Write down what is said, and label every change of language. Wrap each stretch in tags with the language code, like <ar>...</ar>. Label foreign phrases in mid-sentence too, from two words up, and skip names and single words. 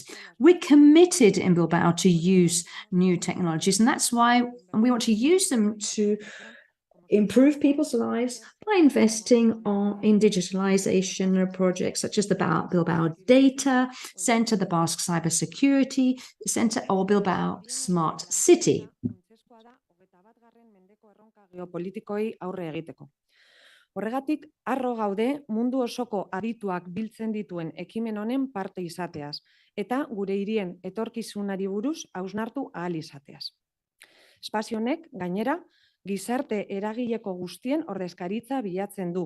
<en>We're committed in Bilbao to use new technologies, and that's why we want to use them to improve people's lives by investing in digitalization projects such as the Bilbao Data Center, the Basque Cybersecurity Center, or Bilbao Smart City.</en> <eu>Geopolitikoei aurre egiteko. Horregatik, harro gaude mundu osoko adituak biltzen dituen ekimen honen parte izateaz, eta gure hirien etorkizunari buruz hausnartu ahal izateaz. Espazio honek, gainera, gizarte eragileko guztien ordezkaritza bilatzen du.</eu>